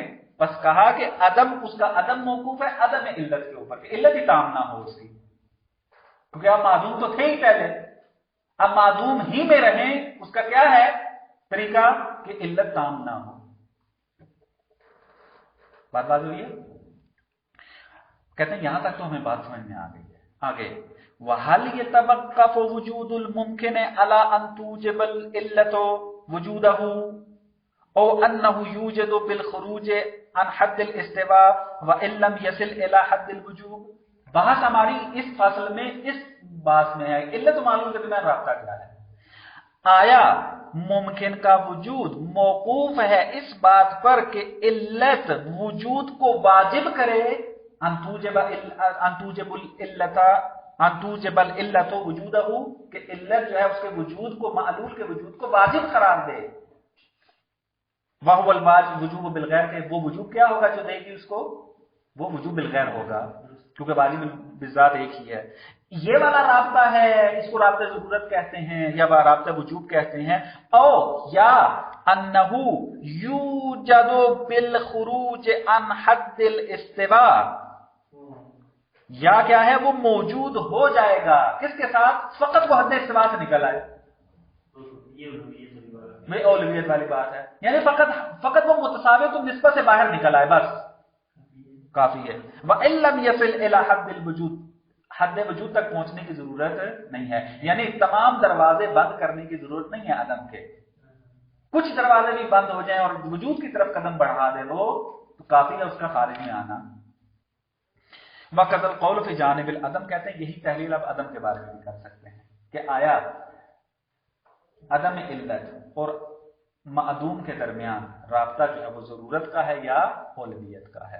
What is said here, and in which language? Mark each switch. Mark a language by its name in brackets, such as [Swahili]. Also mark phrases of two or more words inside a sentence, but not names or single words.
[Hindi] बस कहा कि अदम, उसका अदम मौकूफ है अदम इल्लत के ऊपर, इल्लत ही ताम ना हो उसकी, क्योंकि आप मादूम तो थे ही पहले, अब मादूम ही में रहें, उसका क्या है तरीका? कि इल्लत ताम ना हो। बात हुई है? कहते हैं यहां तक तो हमें बात समझ में आ गई है। [Arabic] आगे, وهل يتوقف وجود الممكن على أن توجب العلة وجوده أو أنه يوجد بالخروج عن حد الاستواء وإن لم يصل إلى حد الوجوب. [Hindi] बहस हमारी इस फासल में इस बात में है, इल्लत मालूम के दरमियान राब्ता क्या है? आया मुमकिन का वजूद मौकूफ है इस बात पर कि इल्लत वजूद को वाजिब करे, [Arabic] أن توجب العلة وجوده, [Hindi] कि इल्लत जो है उसके वजूद को, मालूल के वजूद को वाजिब करार दे। [Arabic] وهو الواجب وجوب بالغير, [Hindi] के वो वजूब क्या होगा जो देगी उसको? वो वजूब बिलगैर होगा, क्योंकि वाजिब बिज़ात एक ही है। ये वाला राब्ता है, इसको राब्ता ज़रूरत कहते हैं या राब्ता वजूब कहते हैं। [Arabic] أو يا أنه يوجد بالخروج عن حد الاستواء, [Hindi] या क्या है? वो मौजूद हो जाएगा किसके साथ? फकत वो हद इस्तिवा से निकल आए। ये औलवियत वाली बात है, यानी फकत वो मुतसावियतुन निस्बत से बाहर निकल आए, बस काफी है। [Arabic] وإن لم يصل إلى حد الوجود, [Hindi] हद वजूद तक पहुंचने की जरूरत नहीं है, यानी तमाम दरवाजे बंद करने की जरूरत नहीं है अदम के। कुछ दरवाजे भी बंद हो जाएं और वजूद की तरफ कदम बढ़ा दे वो, तो काफी है उसका खारिज में आना। [Arabic] وكذا القول في جانب العدم, [Hindi] कहते हैं यही तहलील आप अदम के बारे में भी कर सकते हैं कि आया अदम इल्लत और मादूम के दरमियान राब्ता जो है वो जरूरत का है या औलवियत का है।